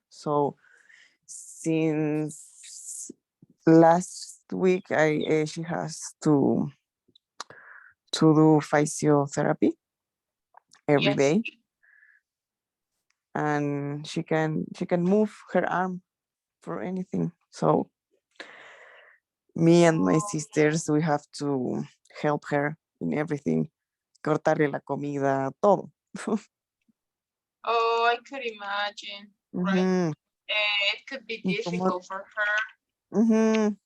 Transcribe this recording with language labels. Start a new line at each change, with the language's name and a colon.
English: So since last week, she has to do physiotherapy every Yes. day, and she can move her arm for anything. So me and my sisters, we have to help her in everything.
Spanish: Cortarle la comida, todo.
English: Oh, I could imagine, right? It could be difficult for her.